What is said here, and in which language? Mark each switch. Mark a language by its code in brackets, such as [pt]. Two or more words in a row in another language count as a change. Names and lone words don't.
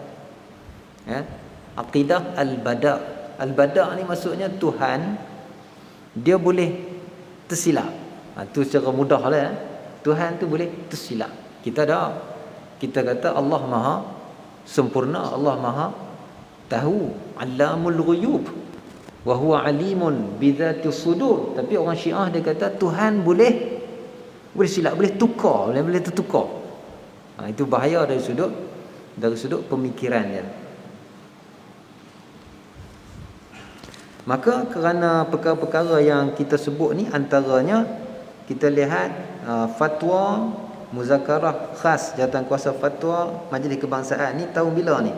[ar] عقيدة البداء. [ms] Al-bada ni maksudnya Tuhan dia boleh tersilap. Itu secara mudah lah. Tuhan tu boleh tersilap. Kita kata Allah Maha sempurna, Allah Maha tahu, [ar] علام الغيوب وهو عليم بذات الصدور. [ms] Tapi orang Syiah dia kata Tuhan boleh silap, boleh tukar, boleh tertukar. Itu bahaya dari sudut pemikiran dia. Maka kerana perkara-perkara yang kita sebut ni, antaranya kita lihat fatwa muzakarah khas Jawatankuasa Fatwa Majlis Kebangsaan ni tahun bila ni?